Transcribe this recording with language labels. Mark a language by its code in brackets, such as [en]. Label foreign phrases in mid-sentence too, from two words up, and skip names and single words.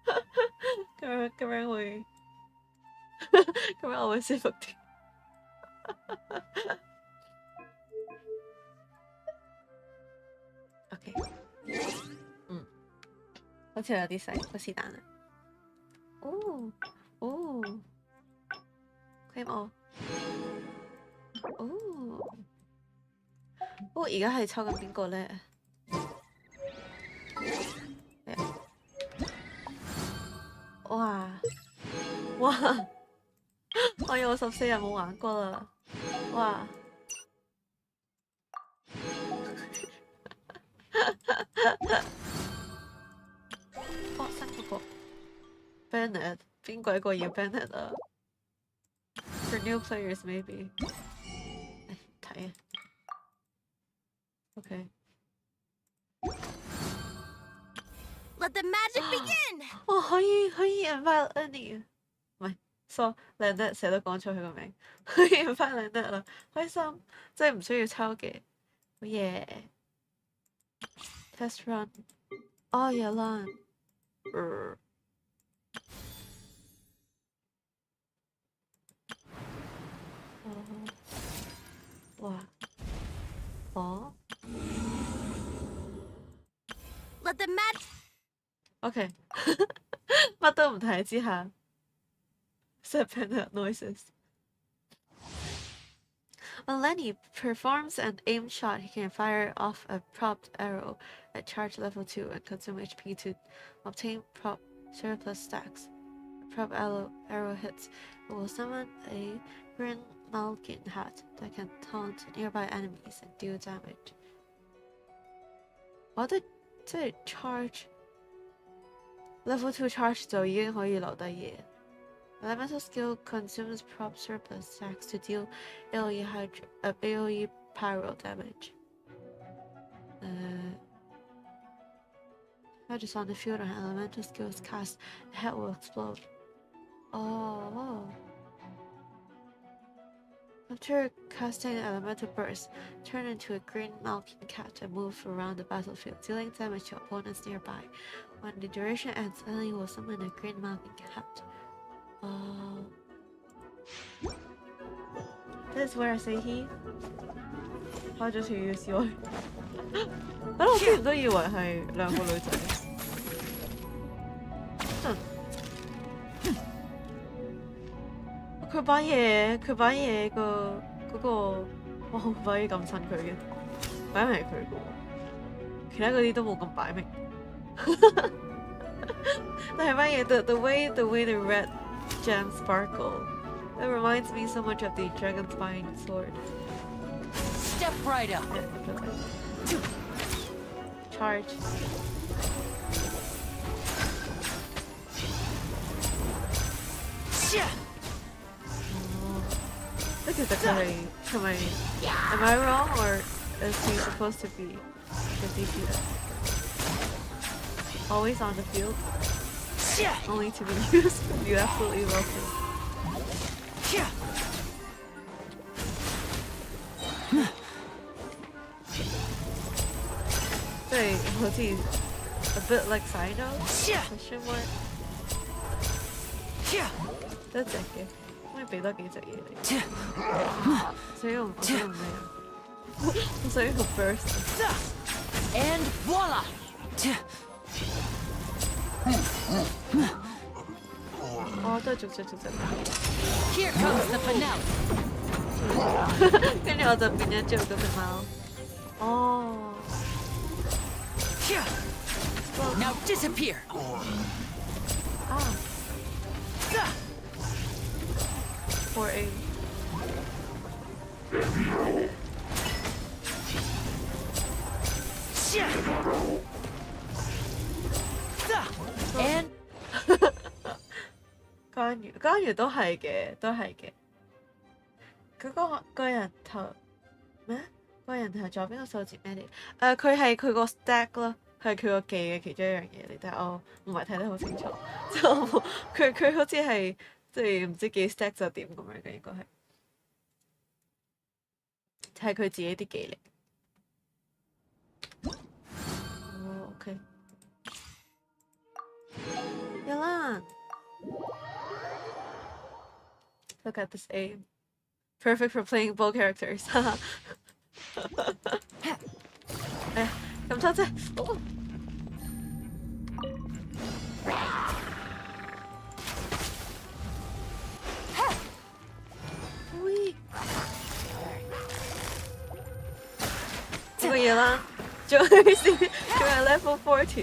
[yue] 咁樣會咁樣我會舒服啲。OK， 好似有啲細，不是但啦。 [en] 哦 ，claim all。 [yue] 而家係抽緊邊個咧？哇！我有14日冇玩過啦！哇！新嗰個 Bennett 邊鬼個要 Bennett 啊 ？ [en] For new players maybe。 [yue] 睇啊。OK。 [en] Let the magic begin！ [yue] 可以 invite Lenny， 唔係 so Lynette 成日都講錯佢個名，可以 invite Lynette 啦，開心，即係唔需要抽嘅，好嘢 ！ [en] Test run， [yue] 有 run， 哇 [en] ！Let the magic OK， [yue] 乜都唔睇之下 [en] ，separate noises。When Lenny performs an aim shot, he can fire off a propped arrow at charge level 2 and consume HP to obtain prop surplus stacks. A prop arrow hits, it will summon a green Malkin hat that can taunt nearby enemies and deal damage. [yue] 我覺得即係 charge level 2 charge 就已經可以留低嘢。 [en] Elemental skill consumes prop surplus stacks to deal AoE pyro damage. Just on the field when elemental skill is cast, the head will explode. After casting an elemental burst, turn into a green Malkin cat and move around the battlefield, dealing damage to opponents nearby. When the duration ends, Ellie will summon a green Malkin cat. This is where I say he. [yue] 開咗條要笑我。我之前都以為係兩個女仔。佢把嘢個嗰個，我可唔可以咁襯佢嘅？擺明係佢嘅喎，其他嗰啲都冇咁擺明。但係把嘢 [en] the way the red gems sparkle, it reminds me so much of the dragonspine sword. Step right up. Charge. Look at the curry. Am I wrong or is he supposed to be the defeater? Always on the field? Only to be used? You absolutely love him. [yue] 即係好似 [en] a bit like Sino? Question mark? [yue] 得隻嘅，可以俾多幾隻嘢你。所以我想用咩啊？我想用 burst。 [en] And voila! [yue] 都係逐隻。 [en] Here comes the finale. [yue] 跟住我就變咗做嗰隻貓。 [en] Now disappear. For aim. And [yue] 關羽都係嘅。嗰個人頭咩？個人頭左邊個數字咩嚟？佢係佢個 stack 咯，係佢個技嘅其中一樣嘢嚟，但係我唔係睇得好清楚，即係佢好似係即係唔知幾 stack 就點咁樣嘅，應該係佢自己啲技力。OK。有 [en] Look at this aim. Perfect for playing both characters. [ko] 감사합니다. 이거 얘랑 [en] doing level 40.